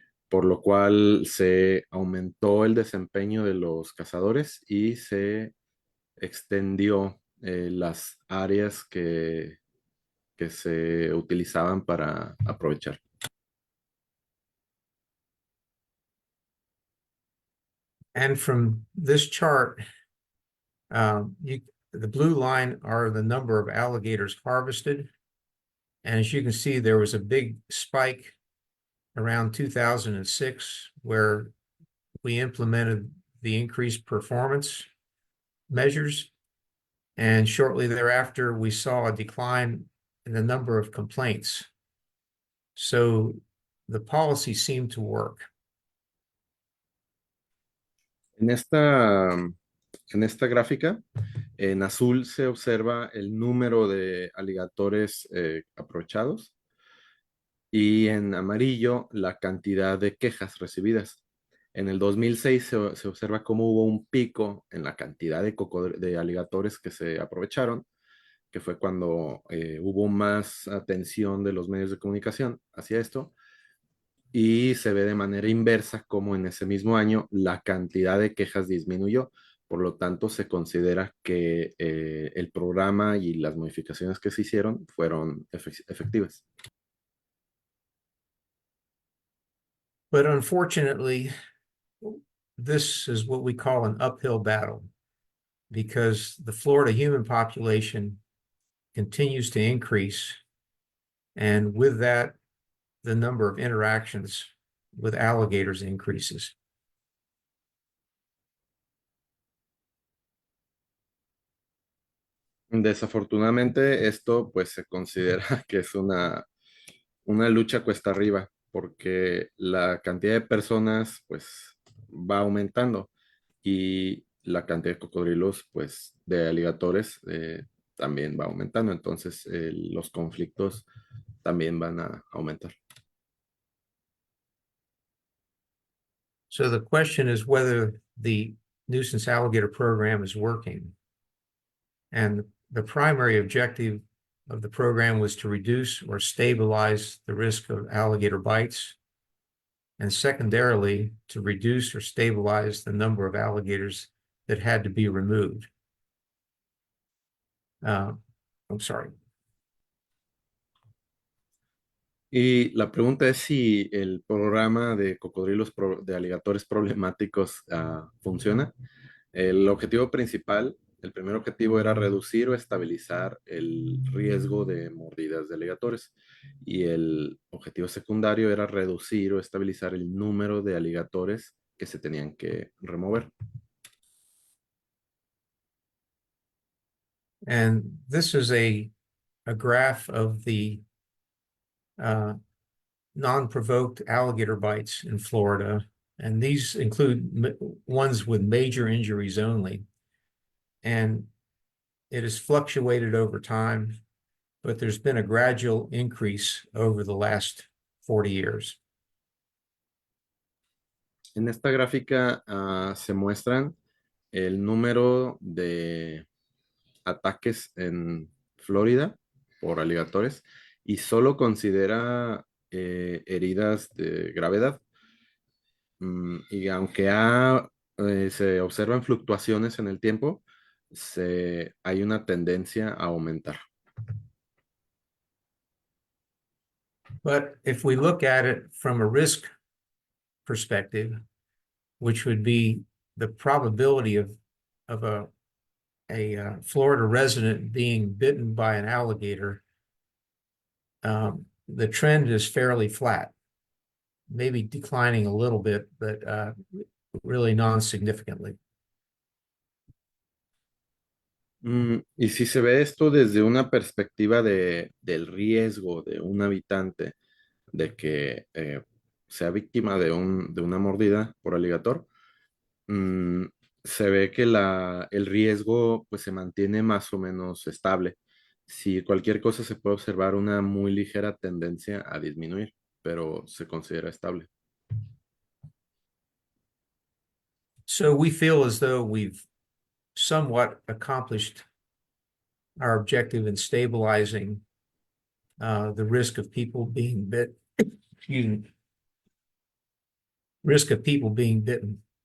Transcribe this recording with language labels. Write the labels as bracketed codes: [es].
[es] por lo cual se aumentó el desempeño de los cazadores y se extendió las áreas que se utilizaban para aprovechar. [en] And from this chart, the blue line are the number of alligators harvested. And as you can see, there was a big spike around 2006 where we implemented the increased performance measures. And shortly thereafter, we saw a decline in the number of complaints. So the policy seemed to work. [es] En esta gráfica, en azul se observa el número de aligatores aprovechados y en amarillo la cantidad de quejas recibidas. En el 2006 se observa cómo hubo un pico en la cantidad de aligatores que se aprovecharon, que fue cuando hubo más atención de los medios de comunicación hacia esto, y se ve de manera inversa como en ese mismo año la cantidad de quejas disminuyó. Por lo tanto, se considera que el programa y las modificaciones que se hicieron fueron efectivas. [en] But unfortunately, this is what we call an uphill battle because the Florida human population continues to increase. And with that, the number of interactions with alligators increases. [es] Desafortunadamente, esto pues se considera que es una lucha cuesta arriba, porque la cantidad de personas pues va aumentando y la cantidad de cocodrilos pues de aligatores también va aumentando, entonces los conflictos también van a aumentar. [en] So the question is whether the nuisance alligator program is working. And the primary objective of the program was to reduce or stabilize the risk of alligator bites, and secondarily, to reduce or stabilize the number of alligators that had to be removed. I'm sorry. [es] Y la pregunta es si el programa de cocodrilos de aligatores problemáticos funciona. El objetivo principal, el primer objetivo era reducir o estabilizar el riesgo de mordidas de aligatores. Y el objetivo secundario era reducir o estabilizar el número de aligatores que se tenían que remover. [en] And this is a graph of the non-provoked alligator bites in Florida. And these include ones with major injuries only. And it has fluctuated over time, but there's been a gradual increase over the last 40 years. [es] En esta gráfica se muestran el número de ataques en Florida por aligatores y solo considera heridas de gravedad. Y aunque se observan fluctuaciones en el tiempo, hay una tendencia a aumentar. [en] But if we look at it from a risk perspective, which would be the probability of a Florida resident being bitten by an alligator, the trend is fairly flat, maybe declining a little bit, but really non-significantly. [es] Y si se ve esto desde una perspectiva del riesgo de un habitante de que sea víctima de una mordida por aligator, mm, se ve que el riesgo pues se mantiene más o menos estable. Si cualquier cosa se puede observar una muy ligera tendencia a disminuir, pero se considera estable. [en] So we feel as though we've somewhat accomplished our objective in stabilizing the risk of people being bit, excuse me, risk of people being bitten.